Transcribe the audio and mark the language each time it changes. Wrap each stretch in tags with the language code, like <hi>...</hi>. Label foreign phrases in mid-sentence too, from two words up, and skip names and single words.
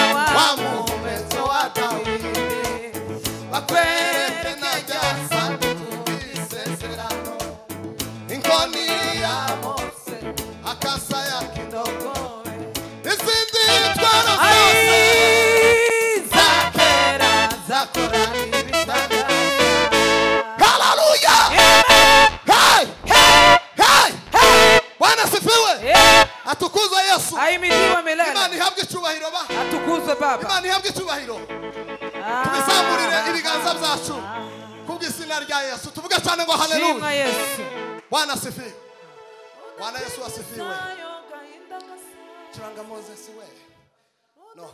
<rw>wa mumezo wa Dawidi, bakwereke na rya sanduku ry'isezerano, inkoni ya Mose, akasa ya kidogo, n'izindi ntwaro zose zakora ibitangaza. Hallelujah! Hey!</rw> <sw>Hey! Bwana sifiwe. Atukuzwe Yesu. Ahimidiwe milele.</sw> <rw>Imana ihabwe icyubahiro ba.</rw> <sw>Atukuzwe Baba.</sw> <rw>Imana ihabwe icyubahiro. Tubizamurire ibiganza byacu kubw'izina rya Yesu. Tuvuge cyane ngo Shimwa haleluya. Yesu.</rw> <sw>Bwana sifiwe. Bwana Yesu asifiwe. Churanga Moses we. No.</sw>